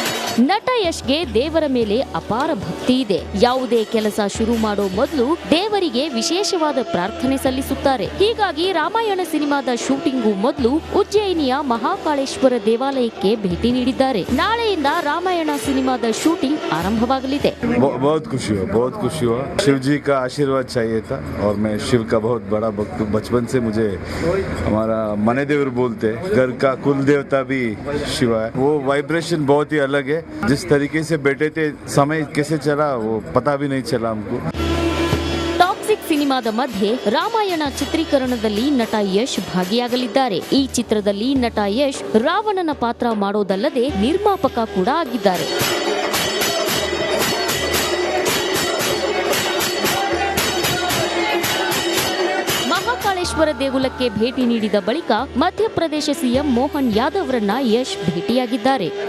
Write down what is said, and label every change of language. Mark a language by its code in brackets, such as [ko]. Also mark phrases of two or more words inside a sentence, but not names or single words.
[kn] ನಟ ಯಶ್ಗೆ ದೇವರ ಮೇಲೆ ಅಪಾರ ಭಕ್ತಿ ಇದೆ. ಯಾವುದೇ ಕೆಲಸ ಶುರು ಮಾಡೋ ಮೊದಲು ದೇವರಿಗೆ ವಿಶೇಷವಾದ ಪ್ರಾರ್ಥನೆ ಸಲ್ಲಿಸುತ್ತಾರೆ. ಹೀಗಾಗಿ ರಾಮಾಯಣ ಸಿನಿಮಾದ ಶೂಟಿಂಗು ಮೊದಲು ಉಜ್ಜಯಿನಿಯ ಮಹಾಕಾಳೇಶ್ವರ ದೇವಾಲಯಕ್ಕೆ ಭೇಟಿ ನೀಡಿದ್ದಾರೆ. ನಾಳೆಯಿಂದ ರಾಮಾಯಣ ಸಿನಿಮಾದ ಶೂಟಿಂಗ್ ಆರಂಭವಾಗಲಿದೆ. [hi] बहुत खुशी हुआ शिव जी का आशीर्वाद चाहिए था और मैं शिव का बहुत बड़ा भक्त हूँ. बचपन से मुझे हमारा [kn] ಮನೆ ದೇವರ [hi] बोलते घर का कुल देवता भी शिव है. वो वाइब्रेशन बहुत ही अलग है. जिस तरीके से बैठे थे समय कैसे चला वो पता भी नहीं चला हमको. [kn] ಟಾಕ್ಸಿಕ್ ಸಿನಿಮಾದ ಮಧ್ಯೆ ರಾಮಾಯಣ ಚಿತ್ರೀಕರಣದಲ್ಲಿ ನಟ ಯಶ್ ಭಾಗಿಯಾಗಲಿದ್ದಾರೆ. ಈ ಚಿತ್ರದಲ್ಲಿ ನಟ ಯಶ್ ರಾವಣನ ಪಾತ್ರ ಮಾಡೋದಲ್ಲದೆ ನಿರ್ಮಾಪಕ ಕೂಡ ಆಗಿದ್ದಾರೆ. ಮಹಾಕಾಳೇಶ್ವರ ದೇಗುಲಕ್ಕೆ ಭೇಟಿ ನೀಡಿದ ಬಳಿಕ ಮಧ್ಯಪ್ರದೇಶ ಸಿಎಂ ಮೋಹನ್ ಯಾದವ್ರನ್ನ ಯಶ್ ಭೇಟಿಯಾಗಿದ್ದಾರೆ.